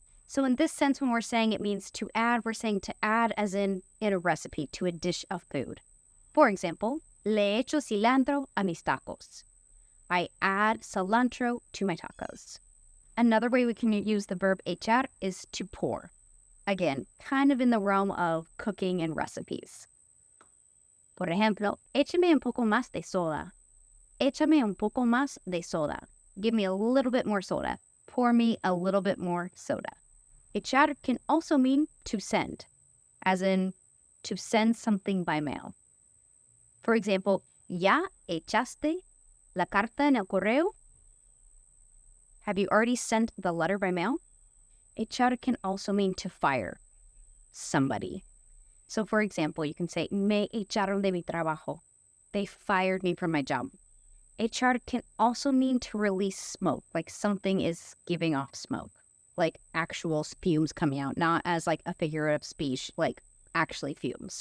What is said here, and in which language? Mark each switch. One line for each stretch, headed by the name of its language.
English: So in this sense, when we're saying it means to add, we're saying to add as in a recipe to a dish of food. For example,
Spanish: le echo cilantro a mis tacos.
English: I add cilantro to my tacos. Another way we can use the verb echar is to pour. Again, kind of in the realm of cooking and recipes.
Spanish: Por ejemplo, échame un poco más de soda. Échame un poco más de soda.
English: Give me a little bit more soda. Pour me a little bit more soda. Echar can also mean to send, as in to send something by mail. For example,
Spanish: ¿ya echaste la carta en el correo?
English: Have you already sent the letter by mail? Echar can also mean to fire somebody. So for example, you can say,
Spanish: me echaron de mi trabajo.
English: They fired me from my job. Echar can also mean to release smoke, like something is giving off smoke, like actual fumes coming out, not as like a figurative speech, like actually fumes.